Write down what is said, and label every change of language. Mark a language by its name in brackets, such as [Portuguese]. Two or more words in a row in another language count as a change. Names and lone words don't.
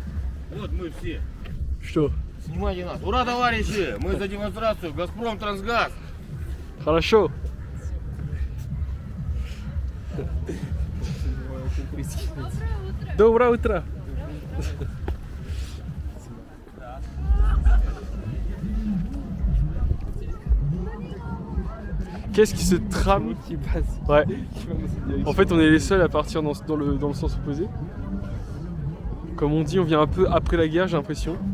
[Russian] Вот мы все. Что? Снимайте нас. Ура, товарищи! Мы за демонстрацию. Газпром, Трансгаз. Хорошо. Доброе утро. [French] Qu'est-ce qui se trame? Qui passe. Ouais. Qui va dans cette direction. En fait, on est les seuls à partir dans le sens opposé. Comme on dit, on vient un peu après la guerre, j'ai l'impression.